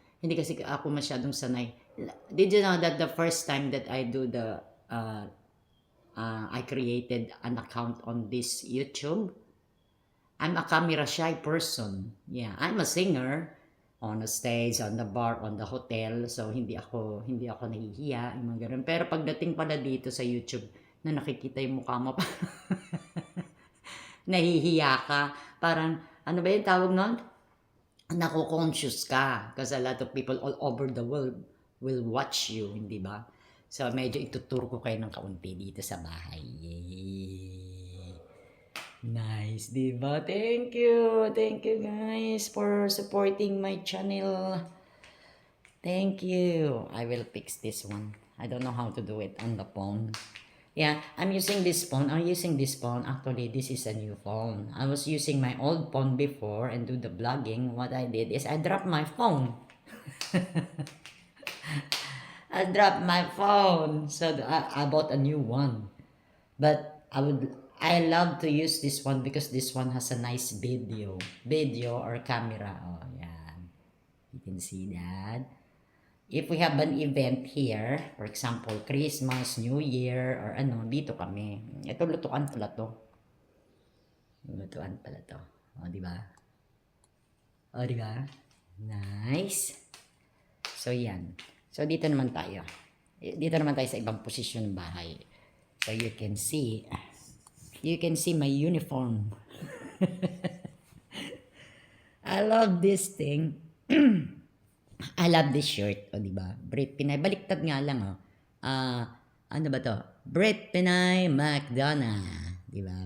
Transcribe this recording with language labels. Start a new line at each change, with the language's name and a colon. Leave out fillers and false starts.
Filipino: Hindi kasi ako masyadong sanay.
English: Did you know that the first time that I do I created an account on this YouTube? I'm a camera shy person. Yeah, I'm a singer on the stage, on the bar, on the hotel.
Filipino: So hindi ako nahihiya, yung mga ganun. Pero pagdating pala dito sa YouTube na nakikita yung mukha mo, nahihiya ka. Parang ano ba yung tawag nun? Nako-conscious ka kasi
English: a lot of people all over the world will watch you,
Filipino: hindi ba? So medyo ituturo ko kayo ng kaunti dito sa bahay. Yay! Nice, diba?
English: Thank you guys for supporting my channel. Thank you. I will fix this one. I don't know how to do it on the phone. Yeah, I'm using this phone. Actually, this is a new phone. I was using my old phone before and do the vlogging. What I did is I dropped my phone. I dropped my phone. So I bought a new one. But I love to use this one because this one has a nice video or camera. Oh, yan. You can see that. If we have an event here, for example, Christmas, New Year, or dito kami.
Filipino: Ito, lutuan pala to. O, di ba? O, di ba? Nice. So, yan. So, dito naman tayo. Dito naman tayo sa ibang posisyon ng bahay.
English: So, you can see my uniform. I love this thing. I love this shirt.
Filipino: O, di ba?
English: Brit Pinay.
Filipino: Baliktad nga lang, oh. Ano ba to? Brit Pinay McDonough. Di ba?